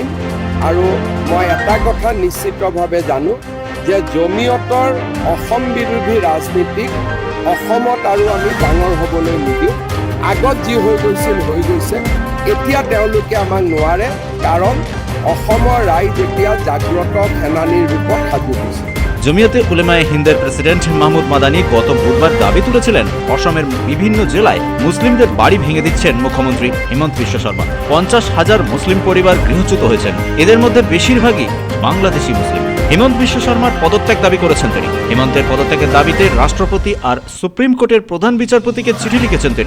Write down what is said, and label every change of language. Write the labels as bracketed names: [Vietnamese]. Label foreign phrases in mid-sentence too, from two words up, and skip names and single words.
[Assamese] আৰু মই এটা কথা নিশ্চিতভাৱে জানো যে জমিয়তৰ অসম বিৰোধী ৰাজনীতিক অসমত আৰু আমি ডাঙৰ হ'বলৈ নিদিওঁ। আগত যি হৈ গৈছিল হৈ গৈছে, এতিয়া তেওঁলোকে আমাক নোৱাৰে, কাৰণ অসমৰ ৰাইজ এতিয়া জাগ্ৰত সেনানীৰ ৰূপত সাজু হৈছে। [Bangla] জমিয়তে উলামায়ে হিন্দের প্রেসিডেন্ট মাহমুদ মাদানি গত বুধবার দাবি তুলেছিলেন, অসমের বিভিন্ন জেলায় মুসলিমদের বাড়ি ভেঙে দিচ্ছেন মুখ্যমন্ত্রী হিমন্ত বিশ্ব শর্মা। ৫০,০০০ মুসলিম পরিবার গৃহচ্যুত হয়েছেন, এদের মধ্যে বেশিরভাগই বাংলাদেশি মুসলিম। হিমন্ত বিশ্ব শর্মার পদত্যাগ দাবি করেছেন তিনি। হিমন্তের পদত্যাগের দাবিতে রাষ্ট্রপতি আর [English] supreme court [Bangla] প্রধান বিচারপতিকে চিঠি লিখেছেন তিনি।